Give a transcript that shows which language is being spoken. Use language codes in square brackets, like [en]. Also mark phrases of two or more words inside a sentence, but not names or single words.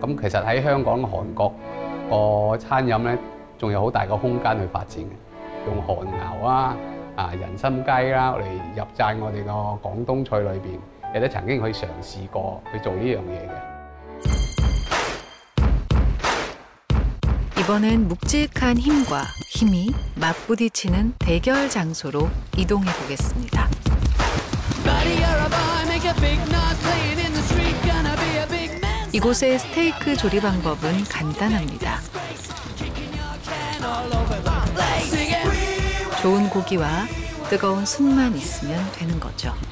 [yue] 咁其實喺香港韓國個餐飲咧，仲有好大個空間去發展嘅，用韓牛啊。人參雞啦，嚟入贊我哋個廣東菜裏邊，亦都曾經去嘗試過去做呢樣嘢嘅。 [ko] 이번엔 묵직한 힘과 힘이 맞부딪히는 대결 장소로 이동해 보겠습니다. 이곳의 스테이크 조리 방법은 간단합니다. 좋은 고기와 뜨거운 숯만 있으면 되는 거죠.